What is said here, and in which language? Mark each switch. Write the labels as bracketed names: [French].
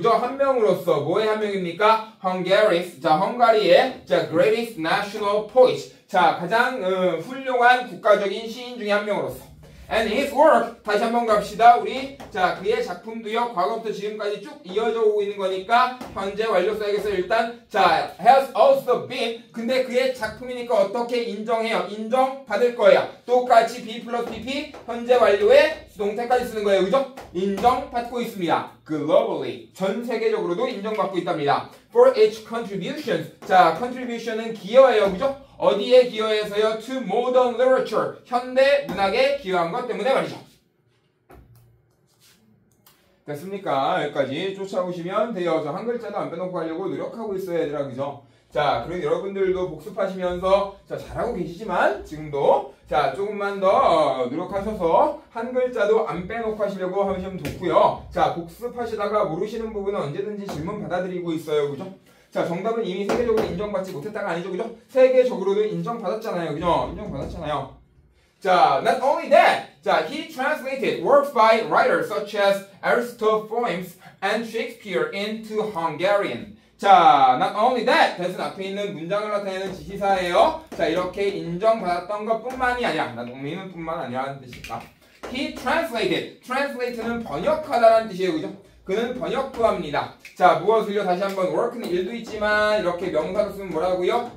[Korean] 그죠? 한 명으로서. 뭐의 한 명입니까? Hungary's. 자, 헝가리의 자, [English] greatest national poet. [Korean] 자, 가장 훌륭한 국가적인 시인 중에 한 명으로서. [English] And his work. [Korean] 다시 한번 갑시다. 우리 자, 그의 작품도요. 과거부터 지금까지 쭉 이어져 오고 있는 거니까 현재 완료 써야겠어요. [English] 일단 자, has also been. [Korean] 근데 그의 작품이니까 어떻게 인정해요? 인정받을 거예요. 똑같이 B 플러스 PP 현재 완료에 수동태까지 쓰는 거예요. 그죠? 인정받고 있습니다. globally. 전 세계적으로도 인정받고 있답니다. [English] for its contributions. [Korean] 자, contribution은 기여예요. 그죠? 어디에 기여해서요? [English] to modern literature. [Korean] 현대 문학에 기여한 것 때문에 말이죠. 됐습니까? 여기까지 쫓아오시면 돼요. 저 한 글자도 안 빼놓고 하려고 노력하고 있어요, 얘들아. 그죠? 자, 그리고 여러분들도 복습하시면서 자, 잘하고 계시지만 지금도 자, 조금만 더 노력하셔서 한 글자도 안 빼놓고 하시려고 하시면 좋고요. 자, 복습하시다가 모르시는 부분은 언제든지 질문 받아드리고 있어요. 그죠? 자, 정답은 이미 세계적으로 인정받지 못했다가 아니죠. 그죠? 세계적으로도 인정받았잖아요. 그죠? 인정받았잖아요. 자, [English] not only that. 자, he translated works by writers such as Aristophanes and Shakespeare into Hungarian. 자, not only that. [Korean] 대신 앞에 있는 문장을 나타내는 지시사예요. 자, 이렇게 인정받았던 것뿐만이 아니라, not only는 뿐만 아니라는 뜻이다. [English] He translated. [Korean] translate는 번역하다라는 뜻이에요. 그죠? 그는 번역도 합니다. 자, 무엇을요? 다시 한번 work는 일도 있지만 이렇게 명사로 쓰면 뭐라고요?